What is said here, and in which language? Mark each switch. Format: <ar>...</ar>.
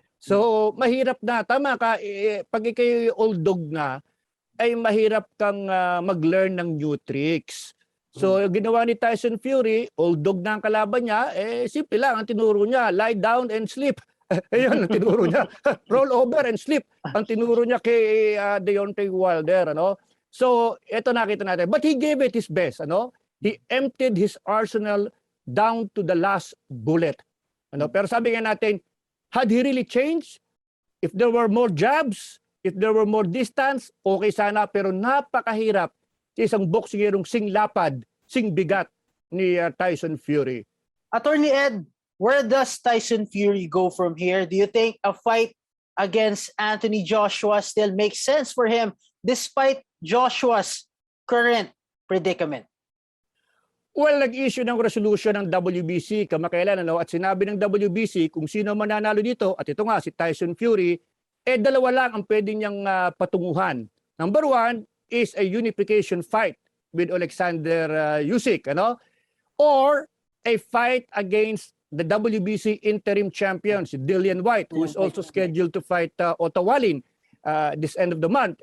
<tl>So mahirap na, tama ka, pag ikay</tl> <en>old dog</en> <tl>na, ay mahirap kang mag-learn ng</tl> <en>new tricks.</en> <tl>So ginawa ni Tyson Fury,</tl> <en>old dog</en> <tl>na ang kalaban niya, simple lang ang tinuro niya,</tl> <en>lie down and sleep.</en> <tl>Ayun ang tinuro niya.</tl> <en>Roll over and sleep.</en> <tl>Ang tinuro niya kay Deontay Wilder, ano? So ito nakita natin.</tl> <en>But he gave it his best,</en> <tl>ano?</tl> <en>He emptied his arsenal down to the last bullet.</en> <tl>Ano? Pero sabi nga natin,</tl> <en>had he really changed? If there were more jabs, if there were more distance, okay</en> <tl>sana, pero napakahirap isang boksingerong sing lapad, sing bigat ni Tyson Fury.</tl> <en>Attorney Ed, where does Tyson Fury go from here? Do you think a fight against Anthony Joshua still makes sense for him despite Joshua's current predicament?</en> <tl>Well, nag-issue ng resolution ng WBC kamakailan, ano? At sinabi ng WBC kung sino mananalo dito, at ito nga si Tyson Fury, dalawa lang ang pwede niyang patunguhan.</tl> <en>Number one is a unification fight with Alexander Usyk,</en> <tl>ano?</tl> <en>Or a fight against the WBC interim champion, si Dillian White, who is also scheduled to fight Otto Wallin this end of the month.</en>